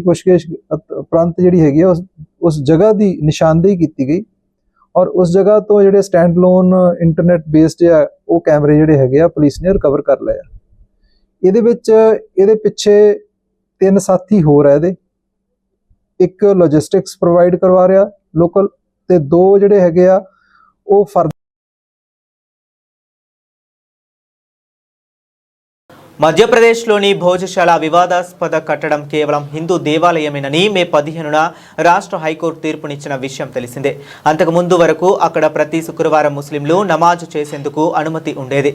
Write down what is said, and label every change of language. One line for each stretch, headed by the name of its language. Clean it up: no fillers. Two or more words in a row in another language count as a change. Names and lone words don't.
Punjabi: ਪੁੱਛਗਿੱਛ ਉਪਰੰਤ ਜਿਹੜੀ ਹੈਗੀ ਆ ਉਸ ਜਗ੍ਹਾ ਦੀ ਨਿਸ਼ਾਨਦੇਹੀ ਕੀਤੀ ਗਈ ਔਰ ਉਸ ਜਗ੍ਹਾ ਤੋਂ ਜਿਹੜੇ
English: stand lone internet based
Punjabi: ਆ ਉਹ ਕੈਮਰੇ ਜਿਹੜੇ ਹੈਗੇ ਆ ਪੁਲਿਸ ਨੇ ਰਿਕਵਰ ਕਰ ਲਏ ਆ। ਇਹਦੇ ਵਿੱਚ ਇਹਦੇ ਪਿੱਛੇ 3 ਸਾਥੀ ਹੋਰ ਆ। ਇਹਦੇ ਇੱਕ
English: logistics provide
Punjabi: ਕਰਵਾ ਰਿਹਾ ਲੋਕਲ ਤੇ 2 ਜਿਹੜੇ ਹੈਗੇ ਆ ਉਹ
Telugu: మధ్యప్రదేశ్లోని భోజశాల వివాదాస్పద కట్టడం కేవలం హిందూ దేవాలయమేనని మే 15న రాష్ట్ర హైకోర్టు తీర్పునిచ్చిన విషయం తెలిసిందే. అంతకుముందు వరకు అక్కడ ప్రతి శుక్రవారం ముస్లింలు నమాజ్ చేసేందుకు అనుమతి ఉండేది.